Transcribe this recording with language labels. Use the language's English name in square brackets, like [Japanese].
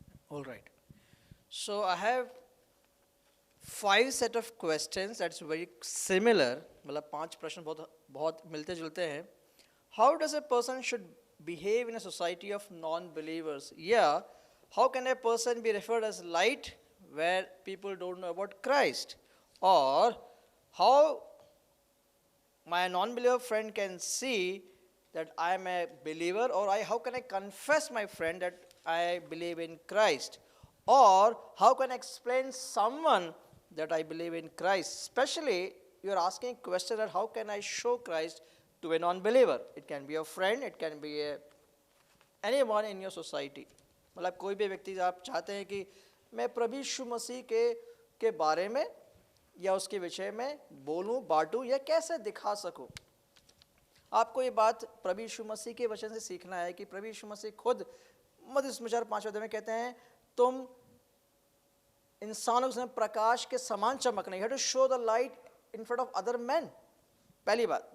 [English] All right. So I have 5 set of questions that's very similar. [Hindi] मतलब 5 प्रश्न बहुत मिलते जुलते हैं. [English] How does a person should behave in a society of non-believers? Yeah. How can a person be referred as light where people don't know about Christ? Or how my non-believer friend can see that I am a believer, or how can I confess my friend that I believe in Christ? Or how can I explain someone that I believe in Christ? Especially, you are asking a question that how can I show Christ to a non-believer? It can be a friend, it can be anyone in your society. [Hindi] मतलब कोई भी व्यक्ति आप चाहते हैं कि मैं प्रभु यीशु मसीह के बारे में या उसके विषय में बोलूं, बांटूं या कैसे दिखा सकूं. आपको ये बात प्रभु यीशु मसीह के वचन से सीखना है कि प्रभु यीशु मसीह खुद मत्ती सुसमाचार 5 अध्याय में कहते हैं, तुम इंसानों के सामने प्रकाश के समान चमकना. [English] You have to show the light in front of other man. [Hindi] पहली बात.